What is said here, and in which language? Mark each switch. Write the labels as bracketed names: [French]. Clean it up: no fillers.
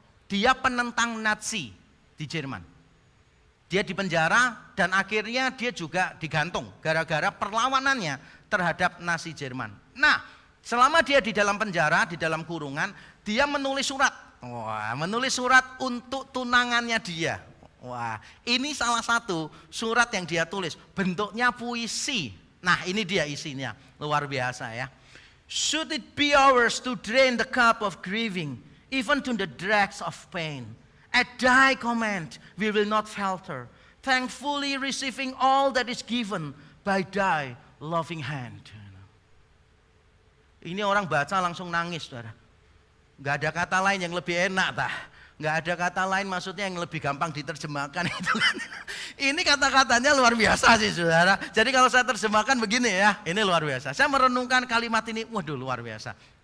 [Indonesian] Dia penentang Nazi di Jerman. Dia dipenjara dan akhirnya dia juga digantung gara-gara perlawanannya terhadap Nazi Jerman. Nah, selama dia di dalam penjara, di dalam kurungan, dia menulis surat. Wah, menulis surat untuk tunangannya dia. Wah, ini salah satu surat yang dia tulis. Bentuknya puisi. Nah, ini dia isinya. Luar biasa ya. [English] Should it be ours to drain the cup of grieving, even to the dregs of pain. At thy command we will not falter, thankfully receiving all that is given by thy loving hand. [Indonesian] Ini orang baca langsung nangis, saudara. Gak ada kata lain yang lebih enak, tah. Gak ada kata lain maksudnya yang lebih gampang diterjemahkan itu. Ini kata-katanya luar biasa sih, saudara. Jadi kalau saya terjemahkan begini ya, ini luar biasa. Saya merenungkan kalimat ini, waduh luar biasa.